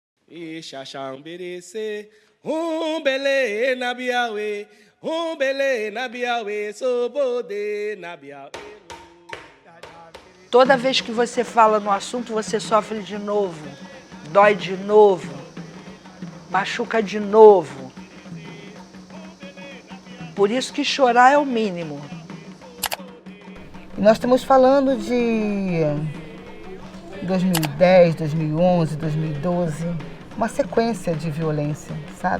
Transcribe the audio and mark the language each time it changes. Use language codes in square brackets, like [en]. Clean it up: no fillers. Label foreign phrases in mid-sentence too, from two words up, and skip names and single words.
[pt] E xaxamberece, bele na biawe, bele na biawe, sobode na biawe. Toda vez que você fala no assunto, você sofre de novo, dói de novo, machuca de novo. Por isso que chorar é o mínimo. Nós estamos falando de 2010, 2011, 2012, uma sequência de violência, sabe?